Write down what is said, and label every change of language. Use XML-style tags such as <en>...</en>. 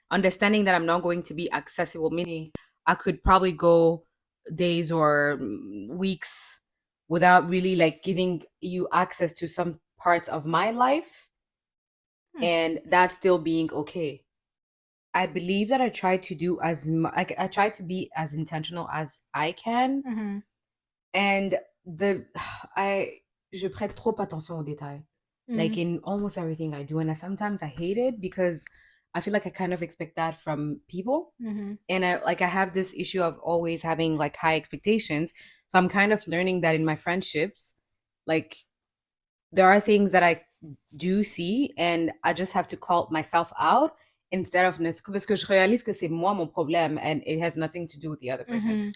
<en>Understanding that I'm not going to be accessible, meaning I could probably go days or weeks without really like giving you access to some parts of my life, Hmm. and that still being okay. I believe that I try to do like I try to be as intentional as I can, Mm-hmm. and the I</en> <fr>je prête trop attention aux détails, like Mm-hmm.</fr> <en>in almost everything I do, and sometimes I hate it because I feel like I kind of expect that from people, Mm-hmm. and I have this issue of always having like high expectations. So I'm kind of learning that in my friendships, like there are things that I do see and I just have to call myself out instead of</en> <fr>parce que je réalise que c'est moi mon problème</fr> <en>and it has nothing to do with the other person.</en>